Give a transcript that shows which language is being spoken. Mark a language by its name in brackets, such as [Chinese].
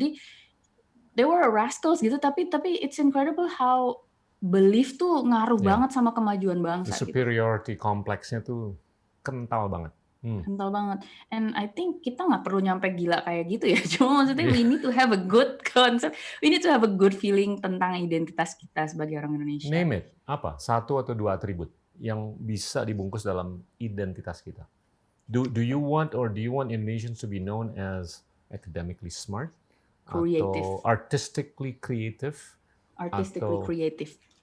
[Indonesian] Jadi [English] they were rascals [Indonesian] gitu, tapi [English] it's incredible how belief [Indonesian] tuh ngaruh banget sama kemajuan bangsa. The superiority kompleksnya tuh kental banget. Kental banget. [English] And I think [Indonesian] kita nggak perlu nyampe gila kayak gitu ya. Cuma maksudnya [English] we need to have a good concept. We need to have a good feeling [Indonesian] tentang identitas kita sebagai orang Indonesia. [English] Name it. [Indonesian] Apa? 1 atau 2 atribut yang bisa dibungkus dalam identitas kita. [English] Do you want Indonesians to be known as academically smart? Creative. [Indonesian] Atau [English] artistically creative? Artistically creative.